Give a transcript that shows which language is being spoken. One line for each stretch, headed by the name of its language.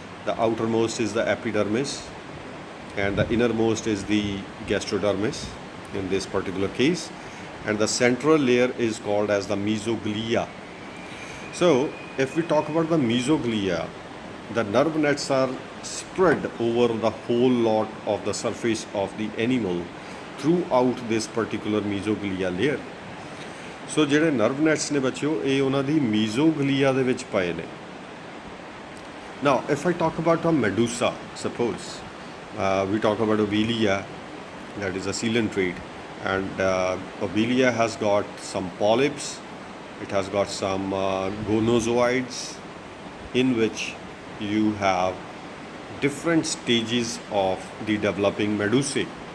English: The outermost is the epidermis and the innermost is the gastrodermis in this particular case, and the central layer is called as the mesoglia. So if we talk about the mesoglia, the nerve nets are spread over the whole lot of the surface of the animal throughout this particular mesoglia layer.
Punjabi: So ਜਿਹੜੇ nerve nets ਨੇ ਬੱਚਿਓ ਇਹ ਉਹਨਾਂ ਦੀ mesoglia ਦੇ ਵਿੱਚ ਪਏ ਨੇ।
English: Now if I talk about a medusa, suppose we talk about Obelia, that is a coelentrate, and Obelia has got some polyps, it has got some gonozoids in which you have different stages of the developing medusae.